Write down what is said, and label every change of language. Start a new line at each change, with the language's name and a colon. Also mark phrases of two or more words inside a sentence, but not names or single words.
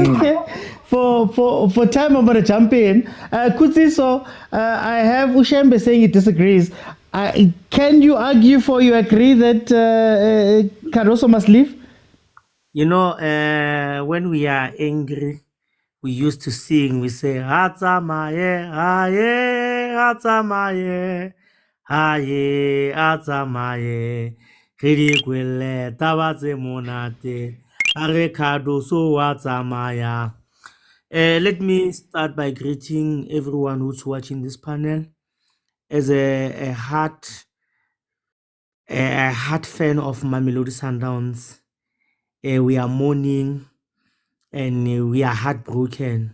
English: For time I'm gonna jump in. Kutsiso, I have Ushembe saying he disagrees. Can you argue for you agree that Cardoso must leave? When we are angry, we used to sing. We say,
Southern Sotho: "Atsamaye, aye, atsamaye, aye, atsamaye, kiri kwele tabatse monate, are Cardoso atsamaya."
English: Let me start by greeting everyone who's watching this panel. As a heart fan of Mamelodi Sundowns, we are mourning and we are heartbroken.